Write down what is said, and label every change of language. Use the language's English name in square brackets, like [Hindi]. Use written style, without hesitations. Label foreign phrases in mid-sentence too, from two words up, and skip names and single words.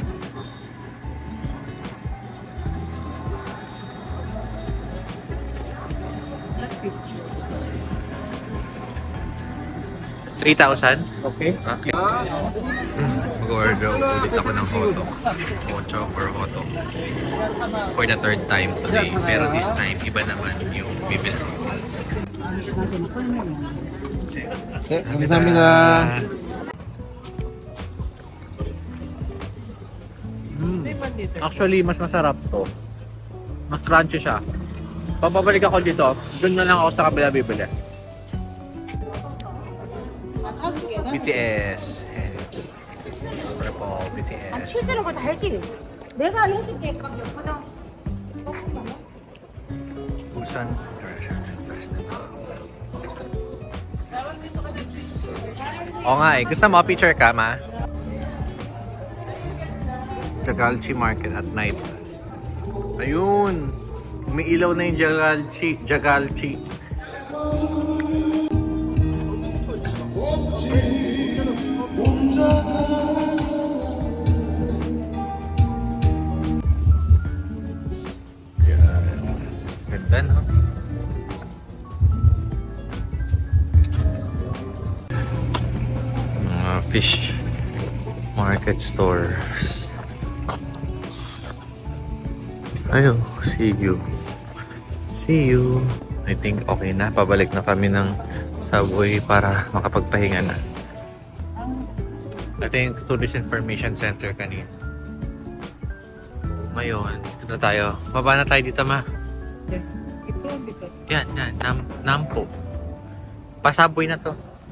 [English] $3,000? Okay. Okay. [Filipino] Mag-order ulit ako ng hotdog. [English] Hotdog or hotdog. For the third time today. [Filipino] Pero [English] this time, [Filipino] iba naman yung bibili. [Korean] 감사합니다. [Filipino] Actually, mas masarap to. Mas crunchy siya. Pababalik ako dito, doon na lang ako sa kabila bibili. [English] BTS. [Filipino] Siyempre po, [English] BTS. [Korean] 실제로 그거 다 알지? 내가 해줄게. 하나. [English] Busan International Festival. [Filipino] Oo nga eh. Gusto mo, picture ka, ma? [English] Jagalchi Market at night. [Filipino] Ayun! Umiilaw na yung Jagalchi. Jagalchi. [English] Ganda, no? Mga fish market stores. [Filipino] Ayo, see you. [English] See you. I think [Filipino] okay na. Pabalik na kami ng subway para makapagpahinga na. Ito yung Tourist Information Center kanina. Ngayon, dito na tayo. Baba na tayo dito, ma. Yan, yan. Nampo. Pasubway na to.